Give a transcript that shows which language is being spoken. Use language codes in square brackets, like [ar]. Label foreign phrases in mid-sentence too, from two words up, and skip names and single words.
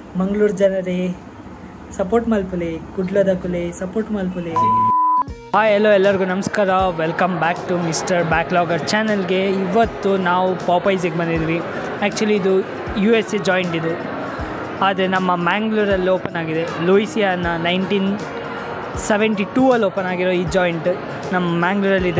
[tcy] ಮಂಗಳೂರು ಜನರೇ ಸಪೋರ್ಟ್ ಮಲ್ಪುಲೆ, ಕುಡ್ಲದ ಕುಲೆ ಸಪೋರ್ಟ್ ಮಲ್ಪುಲೆ. [kn] ಹಾಯ್ ಎಲ್ಲೋ ಎಲ್ಲರಿಗೂ ನಮಸ್ಕಾರ, [en] welcome back to [kn] ಮಿಸ್ಟರ್ ಬ್ಯಾಕ್ಲಾಗರ್ ಚಾನಲ್ಗೆ. ಇವತ್ತು ನಾವು ಪಾಪೈಸಿಗೆ ಬಂದಿದ್ವಿ. ಆ್ಯಕ್ಚುಲಿ ಇದು USA ಜಾಯಿಂಟ್ ಇದು, ಆದರೆ ನಮ್ಮ ಮ್ಯಾಂಗ್ಳೂರಲ್ಲಿ ಓಪನ್ ಆಗಿದೆ. ಲೂಯಿಸಿಯಾನ 1972 ಓಪನ್ ಆಗಿರೋ ಈ ಜಾಯಿಂಟ್ ನಮ್ಮ ಮ್ಯಾಂಗ್ಳೂರಲ್ಲಿದೆ.